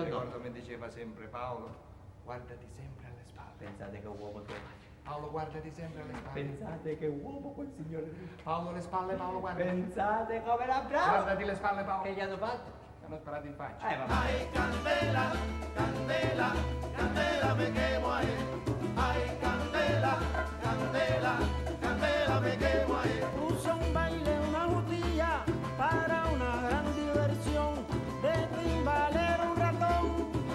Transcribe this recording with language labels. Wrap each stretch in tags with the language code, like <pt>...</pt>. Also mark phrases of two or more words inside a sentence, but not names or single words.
<it>Ricordo mi diceva sempre Paolo, guardati sempre alle spalle. Pensate che uomo tu. Paolo, guardati sempre alle spalle. Pensate che uomo quel signore. Paolo, le spalle, Paolo, guarda. Pensate come la brava. Guardati le spalle, Paolo. Che gli hanno fatto? Ti hanno sparato in faccia. Vabbè.</it> <es>Candela, candela, candela me quemo ahí. Ay, candela, candela, candela me quemo ahí. Puso un baile, una botella para una gran diversión. De timbalero un ratón.</es>